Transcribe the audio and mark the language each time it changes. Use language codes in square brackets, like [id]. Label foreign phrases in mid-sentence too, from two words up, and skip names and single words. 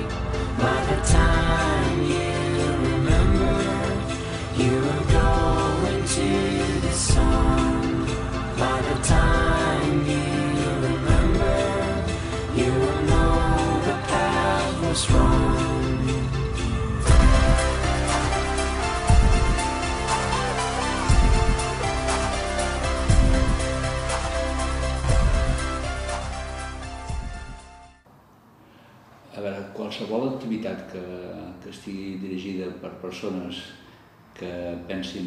[en] By the time you remember, you were going to the sun. By the time you remember, you will know the path was wrong. [ca] A veure, qualsevol activitat que estigui dirigida per persones que pensin